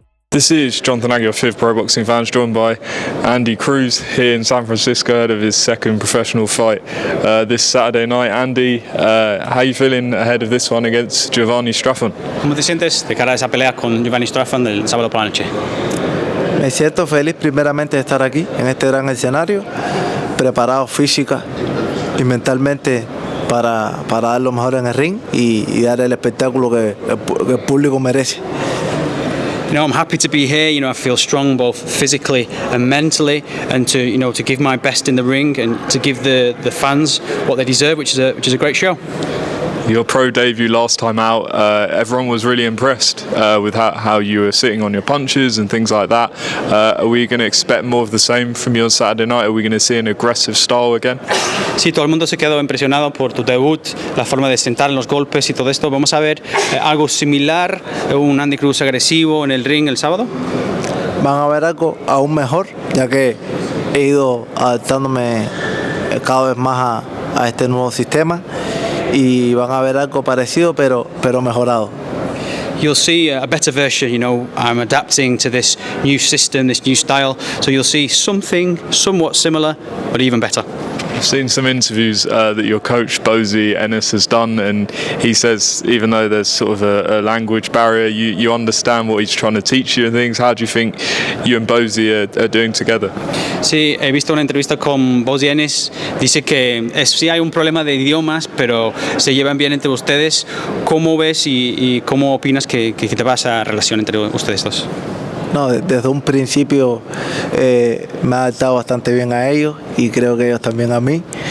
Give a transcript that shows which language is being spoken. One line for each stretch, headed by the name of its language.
English: This is Jonathan Aguilar, fifth Pro Boxing Fans, joined by Andy Cruz here in San Francisco ahead of his second professional fight this Saturday night. Andy, how are you feeling ahead of this one against Jovanni Straffon?
Spanish: ¿Cómo te sientes de cara a esa pelea con Jovanni Straffon del sábado por la noche? Me siento feliz primeramente de estar aquí en este gran escenario, preparado física y mentalmente para dar lo mejor en el ring y dar el espectáculo que el público merece.
English: You know, I'm happy to be here. You know, I feel strong both physically and mentally, and to give my best in the ring and to give the fans what they deserve, which is a great show. Your pro debut last time out, everyone was really impressed with how you were sitting on your punches and things like that. Are we going to expect more of the same from you on Saturday night? Are we going to see an aggressive style again?
Spanish: Sí, todo el mundo se quedó impresionado por tu debut, la forma de sentar en los golpes y todo esto. ¿Vamos a ver algo similar, un Andy Cruz agresivo en el ring el sábado? Van a ver algo aún mejor, ya que he ido adaptándome cada vez más a este nuevo sistema. Y van a ver algo parecido pero mejorado.
English: You'll see a better version. You know, I'm adapting to this new system, this new style, so you'll see something somewhat similar but even better. I've seen some interviews that your coach Bozy Enis has done, and he says even though there's sort of a language barrier, you understand what he's trying to teach you and things. How do you think you and Bozy are doing together?
Spanish: Sí, he visto una entrevista con Bozy Enis. Dice que sí hay un problema de idiomas, pero se llevan bien entre ustedes. ¿Cómo ves y cómo opinas que te va esa relación entre ustedes dos? No, desde un principio me he adaptado bastante bien a ellos y creo que ellos también a mí.